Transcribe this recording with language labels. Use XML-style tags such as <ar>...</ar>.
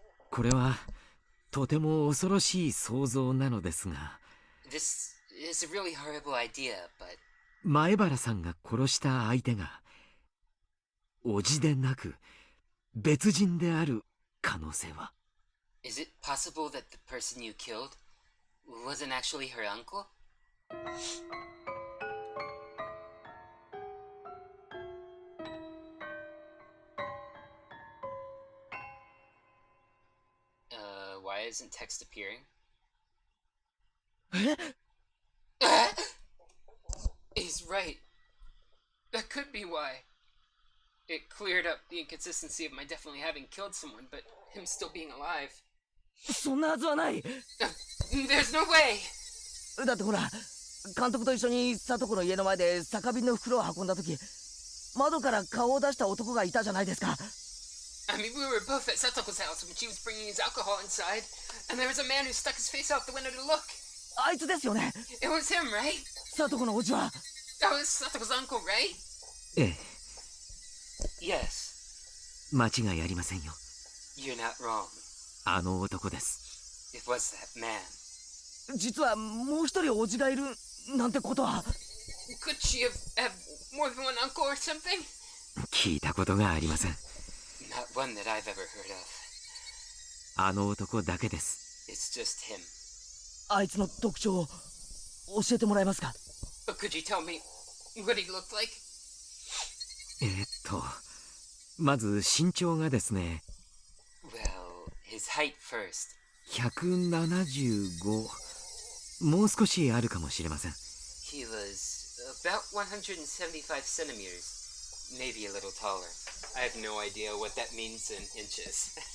<ja>これはとても恐ろしい想像なのですが、</ja> <en>This is a really horrible idea, but</en> <ja>前原さんが殺した相手が叔父でなく別人である可能性は。</ja> <en>is it possible that the person you killed wasn't actually her uncle? Why isn't text appearing? え He's right. That could be why. It cleared up the inconsistency of my definitely having killed someone, but him still being alive.</en> <ja>そんなはずはない。</ja> <en>There's no way!</en> <ja>だってほら、監督と一緒にサトコの家の前で酒瓶の袋を運んだ時、窓から顔を出した男がいたじゃないですか。</ja> <en>I mean, we were both at Satoko's house when she was bringing his alcohol inside, and there was a man who stuck his face out the window to look.</en> <ja>あいつですよね。</ja> <en>It was him, right?</en> <ja>サトコのおじは。</ja> <en>That was Satoko's uncle, right?</en> <ja>ええ、</ja> <en>Yes.</en> <ja>間違いありませんよ。</ja> <en>You're not wrong.</en> <ja>あの男です。</ja> <en>It was that man.</en> <ja>実はもう一人おじがいるなんてことは。</ja> <en>Could she have more than one uncle or something?</en> <ja>聞いたことがありません。</ja> <en>Not one that I've ever heard of.</en> <ja>あの男だけです。</ja> <en>It's just him.</en> <ja>あいつの特徴を教えてもらえますか。</ja> <en>But could you tell me What he looked like?</en> <ja>まず身長がですね、</ja> <en>Well, his height first.</en> <ja>175、もう少しあるかもしれません。</ja> <en>He was about 175 centimeters. Maybe a little taller. I have no idea what that means in inches.</en>